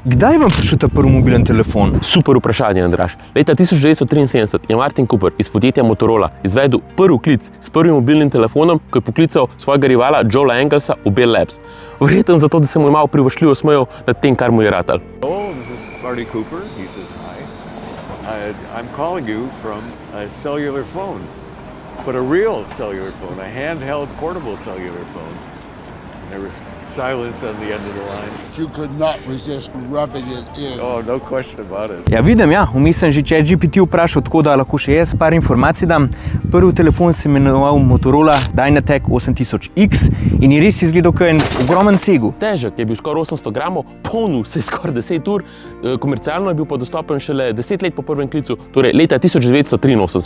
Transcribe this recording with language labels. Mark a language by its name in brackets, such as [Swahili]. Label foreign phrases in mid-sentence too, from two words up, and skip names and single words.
[Slovenian] Kdaj vam prišel ta prvi mobilen telefon? Super vprašanje, Andraž. Leta 1973 je Martin Cooper iz podjetja Motorola izvedel prvi klic s prvim mobilnim telefonom, ko je poklical svojega rivala Joela Engelsa v Bell Labs. Verjetno zato, da se mu je malo privoščljivo smejal nad tem, kar mu je ratal. [English] Oh, this is Marty Cooper. He says, hi. I'm calling you from a cellular phone, but a real cellular phone, a handheld portable cellular phone. There was silence on the end of the line. You could not resist rubbing it in. Oh, no question about it. [Slovenian] Ja, vidim, vmes sem že ChatGPT vprašal, tako da lahko še jaz par informacij dam. Prvi telefon se imenoval Motorola Dynatec 8000X in je res izgledal kot en ogromen cegel. Težek je bil skoraj 800 gramov, polnil se je skoraj 10 ur, komercialno je bil pa dostopen šele 10 let po prvem klicu, torej leta 1983.